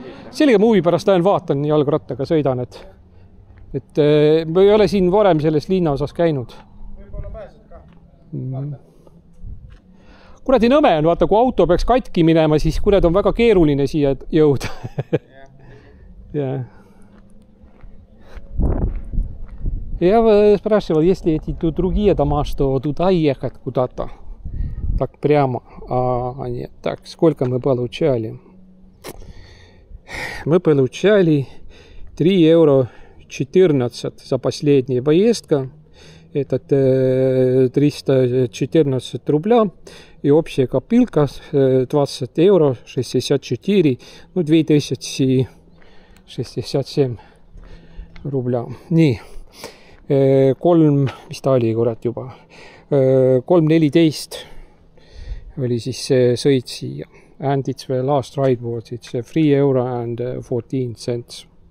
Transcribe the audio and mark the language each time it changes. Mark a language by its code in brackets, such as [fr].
[et] Selge, ma huvi pärast lähen vaatan jalgrattaga, sõidan, et ma ei ole siin varem selles linnaosas käinud. Võib-olla pääsed ka. Kuradi nõme on, vaata, kui auto peaks katki minema, siis kurad on väga keeruline siia jõuda. Jah. [ru] Я спрашивал, если эти другие дома, что туда ехать куда-то, так прямо, а нет. Так, сколько мы получали? Мы получали 3,14 € за последняя поездка. Это 314 рубля. И общая копилка 20,64 €, ну 2067 рубля. [et] Nii. 3, mis ta oli, kurat juba, 3,14 oli siis see sõit siia. [en] And it's the last ride was, it's €3.14.